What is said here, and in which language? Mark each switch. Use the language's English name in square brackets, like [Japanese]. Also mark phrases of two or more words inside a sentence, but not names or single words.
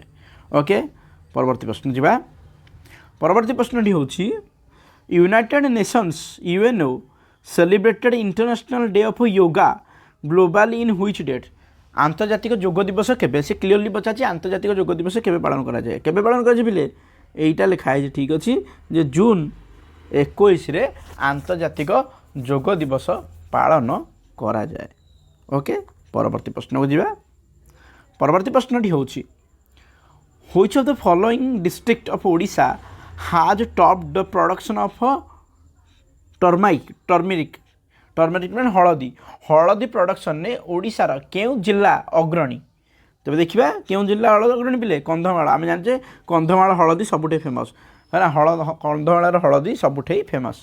[Odia] ଓକେ, ପରବର୍ତ୍ତୀ ପ୍ରଶ୍ନ ଯିବା। [English] ପରବର୍ତ୍ତୀ ପ୍ରଶ୍ନଟି ହେଉଛି United Nations UNO celebrated International Day of Yoga globally in which date? [Odia] ଆନ୍ତର୍ଜାତିକ ଯୋଗ ଦିବସ କେବେ? ସେ କ୍ଲିୟରଲି ପଚାରିଛି ଆନ୍ତର୍ଜାତିକ ଯୋଗ ଦିବସ କେବେ ପାଳନ କରାଯାଏ? କେବେ ପାଳନ କରାଯାଏ ପିଲେ? [Bangla] এইটা লেখা হয়েছে, ঠিক আছে, যে জুন 21 আন্তর্জাতিক যোগ দিবস পালন করা যায়। [Odia] ଓକେ, ପରବର୍ତ୍ତୀ ପ୍ରଶ୍ନକୁ ଯିବା। [Bangla] পরবর্তী প্রশ্নটি হচ্ছে [English] which of the following district of Odisha has topped the production of [Odia] ଟର୍ମେରିକ୍ ମାନେ ହଳଦୀ। ହଳଦୀ ପ୍ରଡକ୍ସନରେ ଓଡ଼ିଶାର କେଉଁ ଜିଲ୍ଲା ଅଗ୍ରଣୀ? ତେବେ ଦେଖିବା କେଉଁ ଜିଲ୍ଲା ହଳଦୀ ଅଗ୍ରଣୀ ପିଲେ? କନ୍ଧମାଳ। ଆମେ ଜାଣିଛେ କନ୍ଧମାଳ ହଳଦୀ ସବୁଠେ ଫେମସ୍, ହେଲା, କନ୍ଧମାଳର ହଳଦୀ ସବୁଠେ ଫେମସ୍।